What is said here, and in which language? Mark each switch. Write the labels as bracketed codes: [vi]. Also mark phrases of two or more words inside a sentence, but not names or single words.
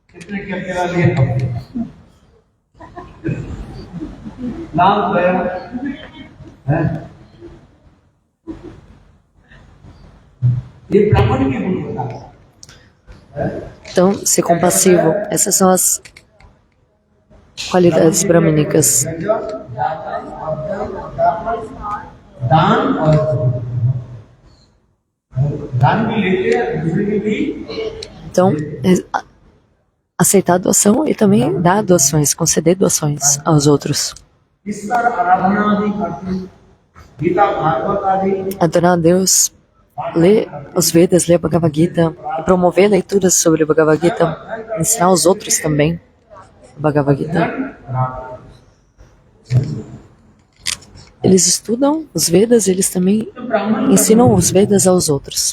[pt] Então, ser compassivo, essas são as qualidades brahmínicas. [hi] दान और दान भी लेते हैं, दूसरे के भी [pt] Então, aceitar a doação e também dar doações, conceder doações aos outros. [hi] ईश्वर आराधना आदि करते हैं, गीता भागवत आदि [pt] Adorar a Deus, ler os Vedas, ler a Bhagavad Gita, e promover leituras sobre o Bhagavad Gita, ensinar os outros também o Bhagavad Gita. Eles estudam os Vedas, eles também ensinam os Vedas aos outros.